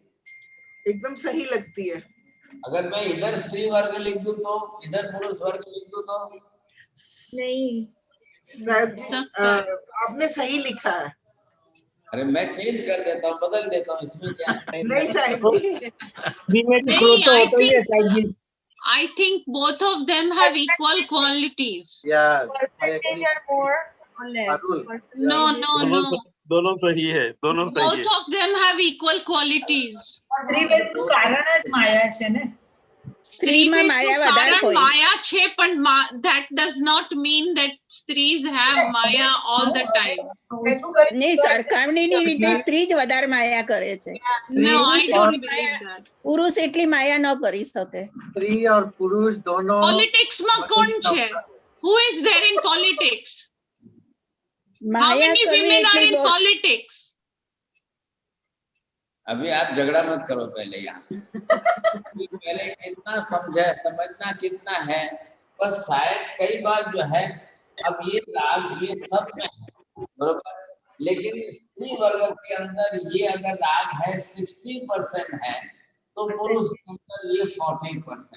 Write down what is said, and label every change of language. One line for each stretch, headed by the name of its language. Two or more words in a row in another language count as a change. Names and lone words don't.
Hindi: एकदम सही लगती है। अगर मैं इधर स्त्री वर्ग लिख दूं तो इधर पुरुष वर्ग लिख दूं तो? नहीं साहब जी आपने सही लिखा है। अरे मैं चेंज कर देता हूँ, बदल देता हूँ, इसमें क्या है? नहीं साहब जी,
English: I think both of them have equal qualities. Yes, percentage are more or less? No.
Hindi: दोनों सही है, दोनों सही है।
English: Both of them have equal qualities.
Gujarati: સ્ત્રીનું કારણ જ માયા છે ને. સ્ત્રીમાં માયા વધારે કારણ હોય. માયા છે, પણ
English: that does not mean that સ્ત્રીs have maya all the time.
Gujarati: ની સરખામણીની રીતે સ્ત્રી જ વધારે માયા કરે છે.
English: No, I
Gujarati: પુરુષ
English: don't
Gujarati: એટલી
English: believe
Gujarati: માયા-
English: that.
Gujarati: પુરુષ એટલી માયા ન કરી શકે.
Hindi: स्त्री और पुरुष दोनों
Gujarati: Politics માં કોણ છે?
English: Who is there in politics? How
Gujarati: માયા
English: many
Gujarati: કરવી
English: women are
Gujarati: એટલી
English: in
Gujarati: બહુ-
English: politics?
Hindi: अभी आप झगड़ा मत करो पहले यहाँ। कि पहले कितना समझना कितना है, बस शायद कई बार जो है अब ये राग ये सब में है, बरोबर, लेकिन स्त्री वर्ग के अंदर ये अगर राग है 60% है तो पुरुष के अंदर ये 40%।